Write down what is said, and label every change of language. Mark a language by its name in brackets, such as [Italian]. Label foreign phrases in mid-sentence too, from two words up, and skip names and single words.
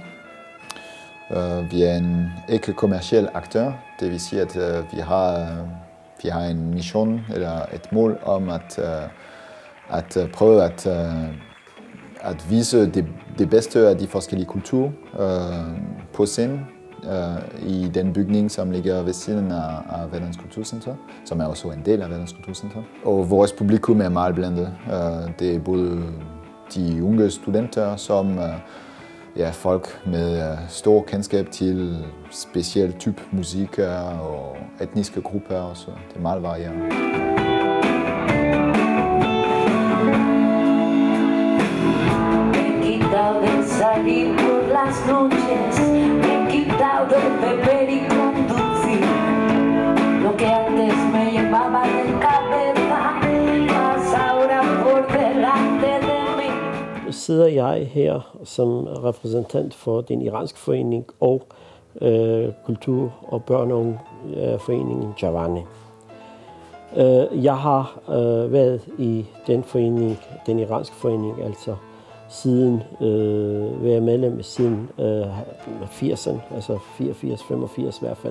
[Danish] Vi er en ikke-kommerciel aktør, det vil sige, at vi har en mission eller et mål om at prøve at vise det bedste af de forskellige kulturer på scenen i den bygning, som ligger ved siden af Verdens Kulturcenter, som er også en del af Verdens Kulturcenter. Og vores publikum er meget blandet. Det er både de unge studenter, som folk med stor kendskab til speciel type musik og etniske grupper også. Det er meget varieret. [Spanish] Salir por las noches, me he quitado el beber y conducir. Lo que antes me llevaba de cabeza, pasa ahora por delante de mí. [Danish] sidder jeg her som repræsentant for den iranske forening og kultur- og børneforeningen Javani. Jeg har været i den forening, den iranske forening, altså siden været medlem siden 80'erne, altså 84, 85 i hvert fald.